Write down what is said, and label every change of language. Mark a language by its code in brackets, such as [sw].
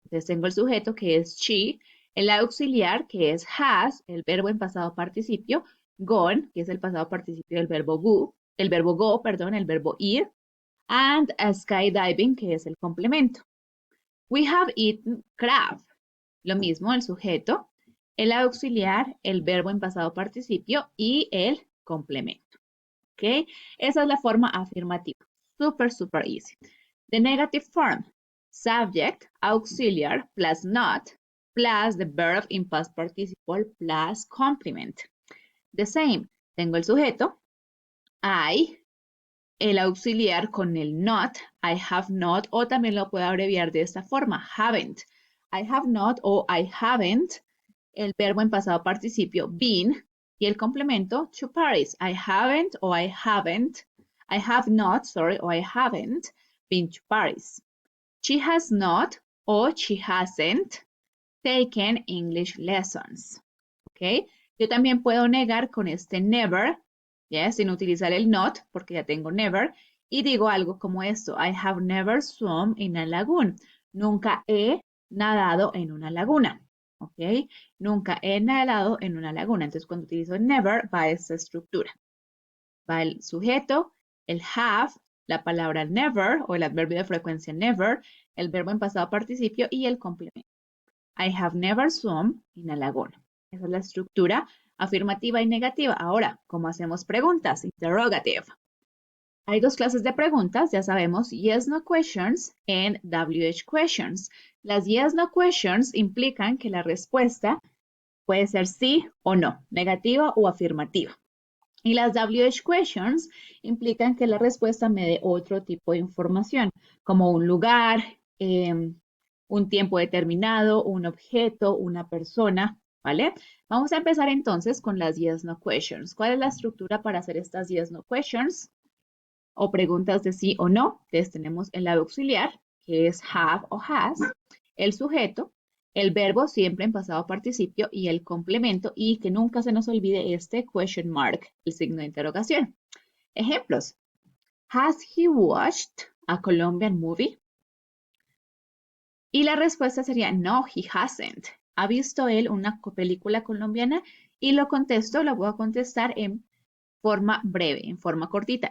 [es] Entonces tengo el sujeto que es she, el auxiliar que es has, el verbo en pasado participio, gone, que es el pasado participio del verbo go, el verbo ir, [en] and skydiving, [es] que es el complemento. [en] We have eaten crab. [es] Lo mismo, el sujeto, el auxiliar, el verbo en pasado participio y el complemento. ¿Ok? Esa es la forma afirmativa. [en] Super easy. The negative form. Subject, auxiliar, plus not, plus the verb in past participle, plus complement. The same. [es] Tengo el sujeto, I, el auxiliar con el not, [en] I have not, [es] o también lo puedo abreviar de esta forma, haven't. [en] I have not [es] o [en] I haven't, [es] el verbo en pasado participio, been, y el complemento, [en] to Paris. I haven't o I haven't, I have not, sorry, o I haven't been to Paris. She has not o she hasn't taken English lessons. [es] ¿Ok? Yo también puedo negar con este never, ¿yes? Sin utilizar el not, porque ya tengo never, y digo algo como esto, [en] I have never swum in a lagoon. [es] Nunca he nadado en una laguna, ¿ok? Nunca he nadado en una laguna. Entonces, cuando utilizo never, va esta estructura. Va el sujeto, el have, la palabra never, o el adverbio de frecuencia never, el verbo en pasado participio y el complemento. [en] I have never swum in a lagoon. [es] Esa es la estructura afirmativa y negativa. Ahora, ¿cómo hacemos preguntas? Interrogative. Hay dos clases de preguntas, ya sabemos, [en] yes, no questions and WH questions. [es] Las [en] yes, no questions [es] implican que la respuesta puede ser sí o no, negativa o afirmativa. Y las [en] WH questions [es] implican que la respuesta me dé otro tipo de información, como un lugar, un tiempo determinado, un objeto, una persona, ¿vale? Vamos a empezar entonces con las [en] yes, no questions. [es] ¿Cuál es la estructura para hacer estas yes, no questions? O preguntas de sí o no. Entonces tenemos el lado auxiliar, que es have o has, el sujeto, el verbo siempre en pasado participio y el complemento, y que nunca se nos olvide este [en] question mark, [es] el signo de interrogación. Ejemplos. [en] Has he watched a Colombian movie? [es] Y la respuesta sería [en] no, he hasn't. [es] ¿Ha visto él una película colombiana? Y lo contesto, lo voy a contestar en forma breve, en forma cortita.